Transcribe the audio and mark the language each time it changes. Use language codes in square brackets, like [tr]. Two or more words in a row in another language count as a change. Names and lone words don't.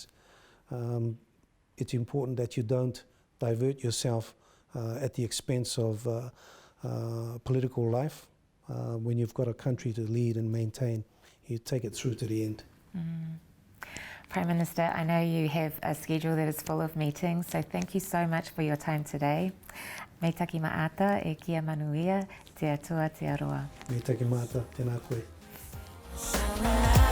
[en] It's important that you don't divert yourself at the expense of political life. When you've got a country to lead and maintain, you take it through to the end. Prime Minister, I know you have a schedule that is full of meetings, so thank you so much for your time today. [rar] Me taki maata e kia manuia, te atua te aroa. Me take mata, [mi] tēnā koe.